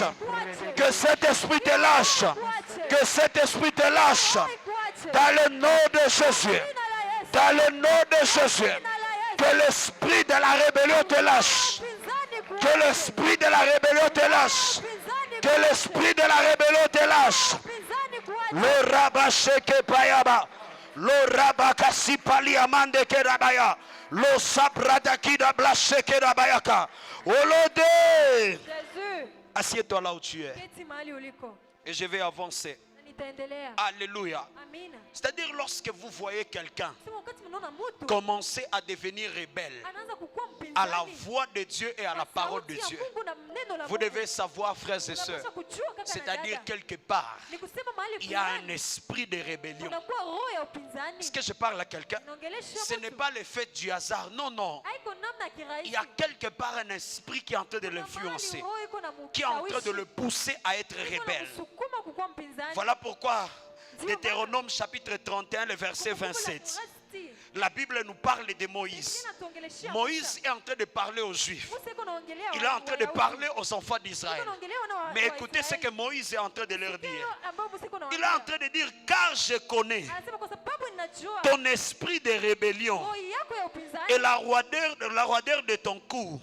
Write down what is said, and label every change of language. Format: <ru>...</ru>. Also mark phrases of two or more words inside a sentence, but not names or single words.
<fr>Que cet esprit te lâche. Que cet esprit te lâche. Dans le nom de Jésus. Dans le nom de Jésus. Que l'esprit de la rébellion te lâche. Que l'esprit de la rébellion te lâche. Que l'esprit de la rébellion te lâche. Le rabasheke payaba. Lo rabakasi pali amande kerabaya. Lo sabradakida blasheke rabayaka. Olode. Jésus, Assieds-toi là où tu es.</fr> <sw>keti mahali uliko.</sw> <fr>Et je vais avancer.</fr> <sw>Na nitaendelea.</sw> <fr>Alléluia.</fr> <sw>Amina.</sw> <fr>C'est-à-dire lorsque vous voyez quelqu'un</fr> <sw>Sema wakati mnaona mtu</sw> <fr>commencer à devenir rebelle</fr> <sw>anaanza kukua</sw> <fr>à la</fr> <sw>mpinzani</sw> <fr>voix de Dieu et à la parole de</fr> <sw>sauti ya</sw> <fr>Dieu,</fr> <sw>Mungu na neno la</sw> <fr>vous</fr> <sw>Mungu,</sw> <fr>devez savoir, frères et sœurs,</fr> <sw>unapaswa kujua kaka na</sw> <fr>c'est-à-dire</fr> <sw>dada,</sw> <fr>quelque part,</fr> <sw>ni kusema mahali</sw> <fr>il y a un</fr> <sw>fulani</sw> <fr>esprit de rébellion.</fr> <sw>kunakuwa roho ya upinzani.</sw> <fr>Est-ce que je parle à quelqu'un?</fr> <sw>Naongelesha</sw> <fr>Ce n'est</fr> <sw>mtu.</sw> <fr>pas le fait du hasard. Non, non.</fr> <sw>Haiko namna ya kirahisi.</sw> <fr>Il y a quelque part un esprit qui est en train de</fr> <sw>Kuna</sw> <fr>l'influencer,</fr> <sw>mahali roho iko na</sw> <fr>qui est en train de le</fr> <sw>mshawishi,</sw> <fr>pousser à être</fr> <sw>iko na</sw> <fr>rebelle.</fr> <sw>msukuma kukuwa mpinzani.</sw> <fr>Voilà pourquoi Deutéronome chapitre 31, le verset 27. La Bible nous parle de Moïse. Moïse est en train de parler aux Juifs. Il est en train de parler aux enfants d'Israël. Mais écoutez ce que Moïse est en train de leur dire. Il est en train de dire, car je connais ton esprit de rébellion et la roideur de ton cou.</fr>